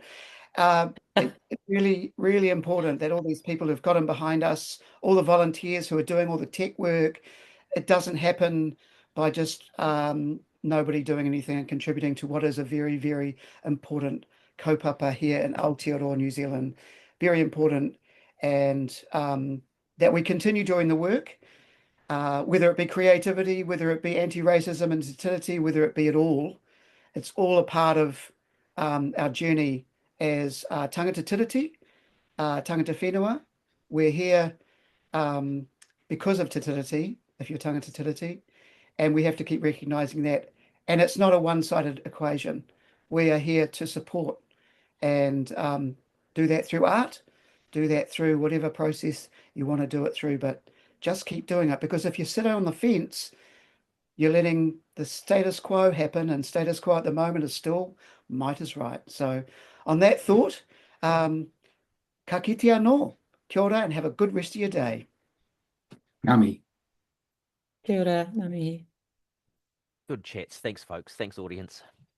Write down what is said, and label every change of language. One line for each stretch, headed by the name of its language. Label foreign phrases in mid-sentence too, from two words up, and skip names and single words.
English: It's really, really important that all these people who've gotten behind us, all the volunteers who are doing all the tech work, it doesn't happen by just nobody doing anything and contributing to what is a very, very important kaupapa here in Aotearoa, New Zealand. Very important, and that we continue doing the work, whether it be creativity, whether it be anti-racism and fertility, whether it be at all. It's all a part of our journey as
Māori: tangata tiriti, tangata whenua.
English: We're here because of
Māori: te tiriti,
English: if you're
Māori: tangata tiriti,
English: and we have to keep recognizing that. And it's not a one-sided equation. We are here to support and do that through art, do that through whatever process you want to do it through, but just keep doing it, because if you sit on the fence, you're letting the status quo happen, and status quo at the moment is still might is right. So on that thought,
Māori: ka kite anō, kia ora,
English: and have a good rest of your day.
Māori: Ngā mihi. Kia ora, ngā mihi.
English: Good chats. Thanks, folks. Thanks, audience.